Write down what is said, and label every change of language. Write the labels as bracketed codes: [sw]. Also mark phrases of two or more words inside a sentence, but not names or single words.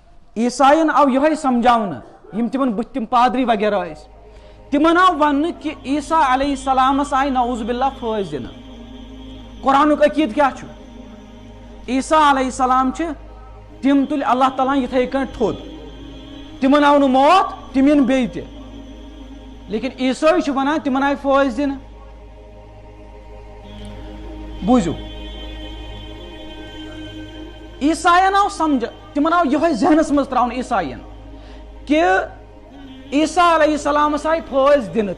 [ks] عیسائین آو یہ سمجھاؤن یم تمن بت تم پادری وغیرہ اس تمن آو ون کہ عیسیٰ [ar] علیہ السلام [ks] آئی [ar] نعوذ باللہ [ks] فٲض دن قرآنک عقید کیا چھُ عیسیٰ [ar] علیہ السلام [ks] تم تل اللہ تعالیٰ یتھے کن تھود تمن آو موت تم ین بیٚیہِ تہِ لیکن عیسائی چھُ ونان تمن آئی فٲض دن بوٗزِو عیسائین آو سمجھ تمن آو یہ ذہنس مز تراؤن عیسائین کہ عیسیٰ [ar] علیہ السلام [ks] آئی فٲض دن